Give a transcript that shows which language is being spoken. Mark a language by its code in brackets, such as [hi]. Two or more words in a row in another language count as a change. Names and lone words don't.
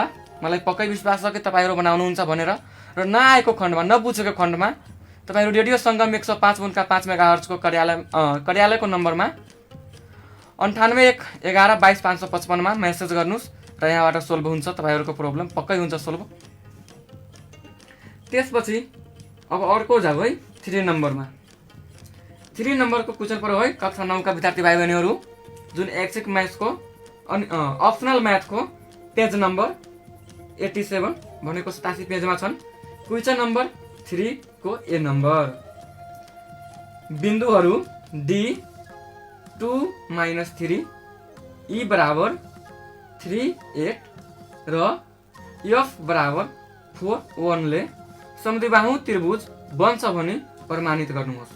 [ne] मलाई पक्कै विश्वास छ कि तपाईहरु बनाउनुहुन्छ भनेर। र नआएको खण्डमा नबुझेको खण्डमा तपाईहरु रेडियो संगम 105.5 मेगाहर्ज को कार्यालयको नम्बरमा 9811225555 मा मेसेज गर्नुस् र यहाँबाट सोल्भ हुन्छ तपाईहरुको प्रब्लम पक्कै हुन्छ सोल्भ। त्यसपछि अब अर्को जाऊ है 3 नम्बरमा। 3 नम्बरको क्वेशन पर है कक्षा 9 का विद्यार्थी भाइ बहिनीहरु जुन ऐच्छिक म्याथको अप्सनल म्याथको [en] page number 87 [ne] भनेको 87 पेजमा छन्। [en] question number 3 [ne] को ए नम्बर। बिन्दुहरु डी 2 माइनस 3 ई बराबर 3 8 र एफ बराबर 4 1 ले समद्विबाहु त्रिभुज बन्छ भनी प्रमाणित गर्नुहोस्।